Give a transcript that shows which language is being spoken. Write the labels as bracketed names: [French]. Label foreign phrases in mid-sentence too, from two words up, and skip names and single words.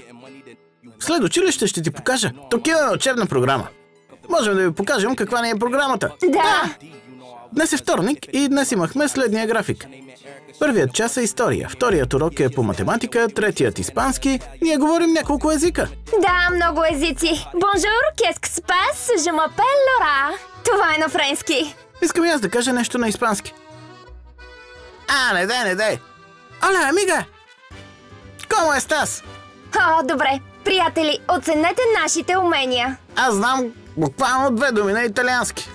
[Bulgarian] След училище ще ти покажа. Тук имаме учебна програма. Можем да ви покажем каква ни е програмата. Да! Днес е вторник и днес имахме следния график. Първият час е история, вторият урок е по математика, третият испански. Ние говорим няколко езика. Да, много езици. [French] Bonjour, qu'est-ce que se passe? Je m'appelle Laura. [Bulgarian] Това е на френски. Искам и аз да кажа нещо на испански. Не дай. [Spanish] Hola, amiga! Como estás? [Bulgarian] Добре. Приятели, оценете нашите умения. Аз знам буквално 2 думи на италиански.